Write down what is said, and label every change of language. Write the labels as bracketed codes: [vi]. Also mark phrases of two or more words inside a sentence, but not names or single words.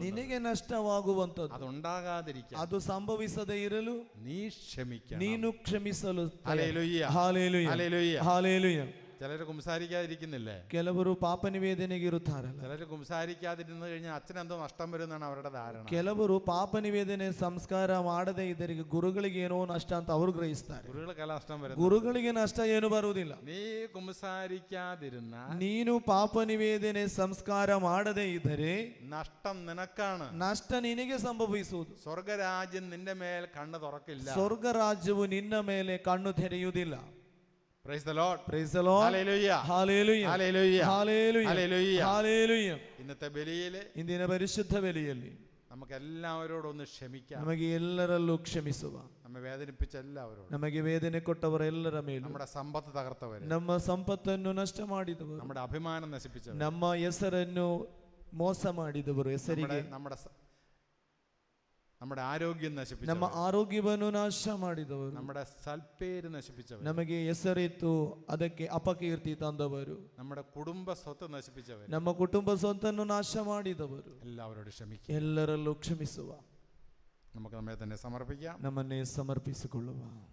[kn] ನಿನಗೆ ನಷ್ಟವಾಗುವಂತದ್ದು. [ml] അതുണ്ടാകാതിരിക്കാൻ [kn] ಅದು ಸಂಭವಿಸದೇ ಇರಲು [ml] നീ ക്ഷമിക്കണം. [kn] ನೀನು ಕ್ಷಮಿಸಲು. [ml] ഹല്ലേലൂയ, [kn] ಹಾಲೆಲೂಯ, [ml] ഹല്ലേലൂയ. [kn] ಹಾಲೆಲೂಯ. [ml] ചിലര് കുംസാരിക്കാതിരിക്കുന്നില്ലേ? [kn] ಕೆಲವರು ಪಾಪ ನಿವೇದನೆಗೆ ಇರುತ್ತಾರಲ್ಲ. [ml] ചിലര് കുംസാരിക്കാതിരുന്നു കഴിഞ്ഞാൽ അച്ഛനെന്തോ നഷ്ടം വരുമെന്നാണ് അവരുടെ ധാരണ. [kn] ಕೆಲವರು ಪಾಪ ನಿವೇದನೆ ಸಂಸ್ಕಾರ ಮಾಡದೇ ಇದ್ದರಿಗೆ ಗುರುಗಳಿಗೆ ಏನೋ ನಷ್ಟ ಅಂತ ಅವರು ಗ್ರಹಿಸ್ತಾರೆ. [ml] ഗുരുകൾക്കെല്ലാം നഷ്ടം വരും. [kn] ಗುರುಗಳಿಗೆ ನಷ್ಟ ಏನು ಬರುವುದಿಲ್ಲ. [ml] നീ കുംസാരിക്കാതിരുന്ന, [kn] ನೀನು ಪಾಪ ನಿವೇದನೆ ಸಂಸ್ಕಾರ ಮಾಡದೇ ಇದ್ದರೆ [ml] നഷ്ടം നിനക്കാണ്. [kn] ನಷ್ಟ ನಿನಗೆ ಸಂಭವಿಸುವುದು. [ml] സ്വർഗരാജ്യം നിന്റെ മേൽ കണ്ണ് തുറക്കില്ല. [kn] ಸ್ವರ್ಗ ರಾಜ್ಯವು ನಿನ್ನ ಮೇಲೆ ಕಣ್ಣು ತೆರೆಯುವುದಿಲ್ಲ. [en] Praise the Lord. Praise the Lord. Hallelujah. Hallelujah. Hallelujah. Hallelujah. Hallelujah. Hallelujah. [ml] ഇന്നത്തെ ബലിയില് [kn] ಇಂದಿನ ಪರಿಶುದ್ಧ ಬಲಿಯಲ್ಲಿ [ml] നമുക്ക് എല്ലാവരോടും ഒന്ന് ക്ഷമിക്കാം. [kn] ನಮಗೆ ಎಲ್ಲರಲ್ಲೂ ಕ್ಷಮಿಸುವ, [ml] നമ്മെ വേദനിപ്പിച്ച എല്ലാവരോടും, [kn] ನಮಗೆ ವೇದನೆ ಕೊಟ್ಟವರೆಲ್ಲರ ಮೇಲೂ, [ml] നമ്മുടെ സമ്പത്ത് തകർത്തവര്, [kn] ನಮ್ಮ ಸಂಪತ್ತನ್ನು ನಷ್ಟ ಮಾಡಿದವರು, [ml] നമ്മുടെ ಅಭಿಮಾനം നശിപ്പിച്ചവര്, [kn] ನಮ್ಮ ಹೆಸರನ್ನು ಮೋಸ ಮಾಡಿದವರು, ಹೆಸರಿಗೆ [ml] നമ്മുടെ ആരോഗ്യം [kn] ನಮ್ಮ [ml] നശിപ്പിച്ചവര്, [kn] ಆರೋಗ್ಯವನ್ನು ನಾಶ ಮಾಡಿದವರು, [ml] നമ്മുടെ സൽപ്പേര് നശിപ്പിച്ചവര്, [kn] ನಮಗೆ ಹೆಸರಿತ್ತು ಅದಕ್ಕೆ ಅಪಕೀರ್ತಿ ತಂದವರು, [ml] നമ്മുടെ കുടുംബ സ്വത്ത് നശിപ്പിച്ചവര്, [kn] ನಮ್ಮ ಕುಟುಂಬ ಸ್ವತ್ತನ್ನು ನಾಶ ಮಾಡಿದವರು, [ml] എല്ലാവരോടും ക്ഷമിക്കുക. [kn] ಎಲ್ಲರಲ್ಲೂ ಕ್ಷಮಿಸುವ. [ml] നമുക്ക് നമ്മെ തന്നെ സമർപ്പിക്കാം. [kn] ನಮ್ಮನ್ನೇ ಸಮರ್ಪಿಸಿಕೊಳ್ಳುವ.